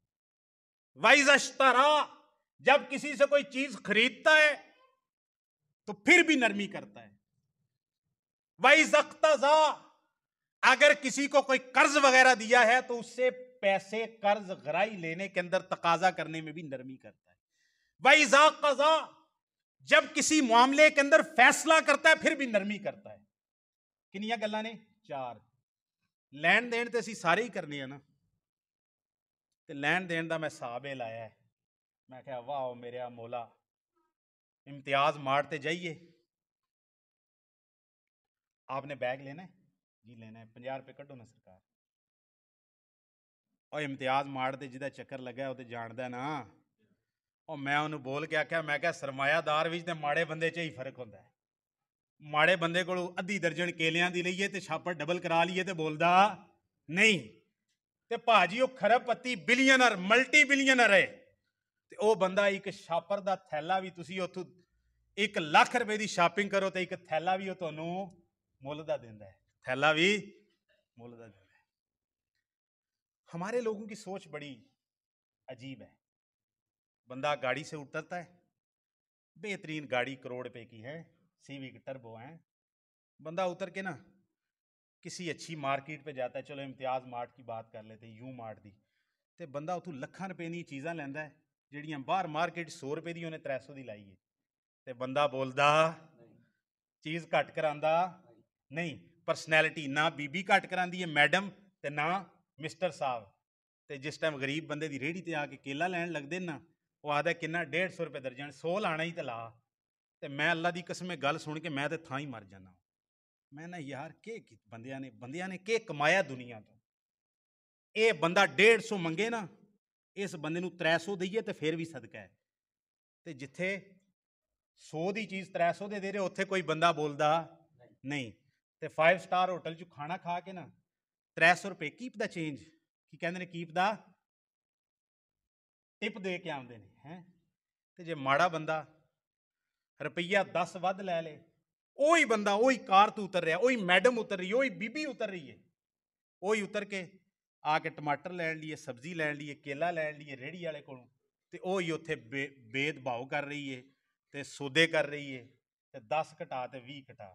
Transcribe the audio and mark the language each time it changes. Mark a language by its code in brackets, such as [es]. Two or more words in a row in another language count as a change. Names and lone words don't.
[ar] واذا اشترى, [ur] جب کسی سے کوئی چیز خریدتا ہے تو پھر بھی نرمی کرتا ہے. [ar] واذا اقتضى, [ur] اگر کسی کو کوئی قرض وغیرہ دیا ہے تو اس سے پیسے قرض غرائی لینے کے اندر تقاضا کرنے میں بھی نرمی کرتا ہے. [ar] واذا قضى, [ur] جب کسی معاملے کے اندر فیصلہ کرتا ہے پھر بھی نرمی کرتا ہے. [pa] کنیا گلاں نے؟ چار. لین دین تے اسی سارے ہی کرنے ہیں نا, تے لین دین دا میں حساب لایا ہے. [ur] میں کہا واہ میرے مولا, امتیاز مارتے جائیے. آپ نے بیگ لینا ہے؟ جی لینا ہے. [pa] 50 روپے کٹو نا سرکار. [ur] اور امتیاز مارتے جہاں چکر لگا ہے وہ تو جانتا ہے نا. [pa] اور میں انہوں بول کے آخیا, میں کہا سرمایہ دار وچ تے ماڑے بندے چ ہی فرق ہوتا ہے. ماڑے بندے کو ادھی درجن کیلیاں دی لئیے تے چھاپڑ ڈبل کرا لیے تے بولدا نہیں. تے پاجی وہ کھرب پتی بلینر, [en] multi billionaire [pa] ہے, تے او بندہ ایک شاپر دا تھیلا بھی تسی اتھوں 1 لاکھ روپے دی شاپنگ کرو تے ایک تھیلا بھی وہ تانوں مول دا دیندا ہے, تھیلا بھی مول دا دیندا ہے. [ur] ہمارے لوگوں کی سوچ بڑی عجیب ہے. بندہ گاڑی سے اترتا ہے, بہترین گاڑی کروڑ روپے کی ہے, سیوک ٹربو ہیں. [pa] بندہ اتر کے نا کسی اچھی مارکیٹ پہ جاتا ہے, چلو امتیاز مارٹ کی بات کر لیتے ہیں, یوں مارٹ دی, تے بندہ اتوں لکھاں روپے دی چیزاں لیندا ہے جہڑیاں باہر مارکیٹ 100 روپے دی انہیں 300 دی لائی ہے. تے بندہ بولدا چیز گھٹ کراندا نہیں. پرسنالٹی نہ بی بی گھٹ کراندی ہے میڈم تے نہ مسٹر صاحب. تے جس ٹائم غریب بندے دی ریڑھی تے آ کے کیلا لین لگ دے نا, وہ آدھا کنا 150 روپے درجن, 100 لانا ہی تے لا. تے میں اللہ دی قسم گل سن کے میں تے تھاں ہی مر جانا. میں نا یار کہ بندیاں نے کہ کمایا دنیا تو. اے بندہ 150 منگے نا, اس بندے نو 300 دئیے تے پھر بھی صدقہ ہے. تے جتھے 100 دی چیز 300 دے رہے اتھے کوئی بندہ بولدا نہیں. تے 5 [en] star hotel [pa] چ کھانا کھا کے نا 300 روپے کیپ دا چینج کی کہندے نے, کیپ دا ٹپ دے کے آندے نے ہیں. تے جے ماڑا بندہ ਰੁਪਈਆ 10 ਵੱਧ ਲੈ ਲੇ, ਉਹੀ ਬੰਦਾ ਉਹੀ ਕਾਰ ਤੋਂ ਉਤਰ ਰਿਹਾ, ਉਹੀ ਮੈਡਮ ਉਤਰ ਰਹੀ ਹੈ, ਉਹੀ ਬੀਬੀ ਉਤਰ ਰਹੀ ਹੈ, ਉਹੀ ਉਤਰ ਕੇ ਆ ਕੇ ਟਮਾਟਰ ਲੈਣ ਲਈ, ਸਬਜ਼ੀ ਲੈਣ ਲਈ, ਕੇਲਾ ਲੈਣ ਲਈ ਰੇਹੜੀ ਵਾਲੇ ਕੋਲੋਂ, ਤੇ ਉਹੀ ਉੱਥੇ ਭੇਦਭਾਵ ਕਰ ਰਹੀ ਹੈ ਤੇ ਸੌਦੇ ਕਰ ਰਹੀ ਹੈ, ਤੇ 10 ਘਟਾ ਤੇ 20 ਘਟਾ।